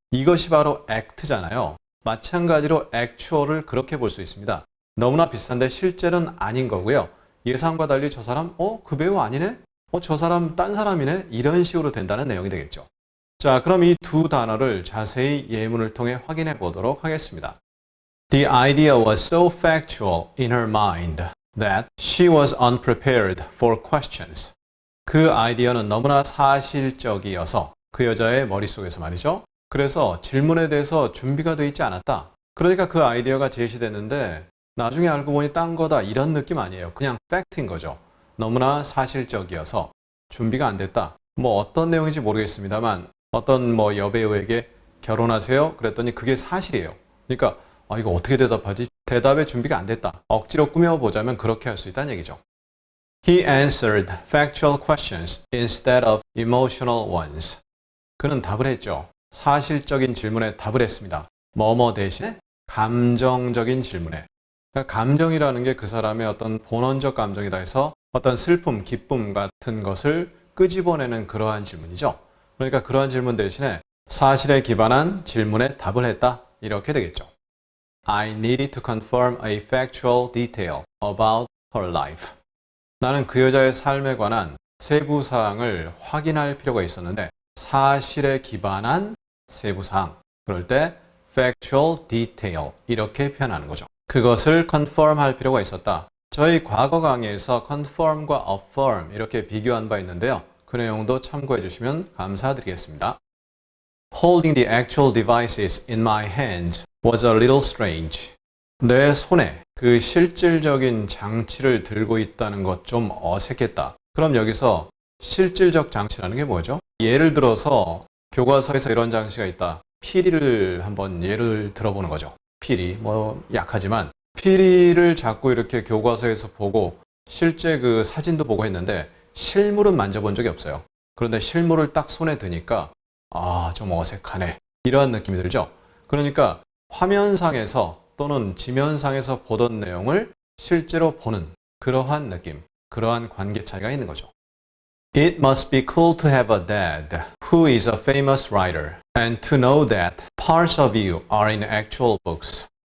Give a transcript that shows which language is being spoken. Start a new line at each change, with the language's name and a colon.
Korean: 이것이 바로 액트잖아요. 마찬가지로 actual을 그렇게 볼 수 있습니다. 너무나 비슷한데 실제는 아닌 거고요. 예상과 달리 저 사람 그 배우 아니네? 저 사람 딴 사람이네? 이런 식으로 된다는 내용이 되겠죠. 자, 그럼 이 두 단어를 자세히 예문을 통해 확인해 보도록 하겠습니다.
English: The idea was so factual in her mind that she was unprepared for questions.
Korean: 그 아이디어는 너무나 사실적이어서 그 여자의 머릿속에서 말이죠. 그래서 질문에 대해서 준비가 되어 있지 않았다. 그러니까 그 아이디어가 제시됐는데 나중에 알고 보니 딴 거다 이런 느낌 아니에요. 그냥 팩트인 거죠. 너무나 사실적이어서 준비가 안 됐다. 뭐 어떤 내용인지 모르겠습니다만 어떤 뭐 여배우에게 결혼하세요? 그랬더니 그게 사실이에요. 그러니까 이거 어떻게 대답하지? 대답에 준비가 안 됐다. 억지로 꾸며보자면 그렇게 할 수 있다는 얘기죠.
English: He answered factual questions instead of emotional ones.
Korean: 그는 답을 했죠. 사실적인 질문에 답을 했습니다. 뭐뭐 대신에 감정적인 질문에. 그러니까 감정이라는 게 그 사람의 어떤 본원적 감정이다 해서 어떤 슬픔, 기쁨 같은 것을 끄집어내는 그러한 질문이죠. 그러니까 그러한 질문 대신에 사실에 기반한 질문에 답을 했다. 이렇게 되겠죠.
English: I needed to confirm a factual detail about her life.
Korean: 나는 그 여자의 삶에 관한 세부 사항을 확인할 필요가 있었는데 사실에 기반한 세부 사항. 그럴 때 factual detail 이렇게 표현하는 거죠. 그것을 confirm 할 필요가 있었다. 저희 과거 강의에서 confirm과 affirm 이렇게 비교한 바 있는데요. 그 내용도 참고해 주시면 감사드리겠습니다.
English: Holding the actual devices in my hands was a little strange.
Korean: 내 손에 그 실질적인 장치를 들고 있다는 것 좀 어색했다. 그럼 여기서 실질적 장치라는 게 뭐죠? 예를 들어서 교과서에서 이런 장치가 있다. 피리를 한번 예를 들어보는 거죠. 피리, 뭐 약하지만 피리를 자꾸 이렇게 교과서에서 보고 실제 그 사진도 보고 했는데 실물은 만져본 적이 없어요. 그런데 실물을 딱 손에 드니까 좀 어색하네. 이러한 느낌이 들죠. 그러니까 화면상에서 또는 지면상에서 보던 내용을 실제로 보는 그러한 느낌, 그러한 관계 차이가 있는 거죠.
English: It must be cool to have a dad who is a famous writer and to know that parts of you are in actual books.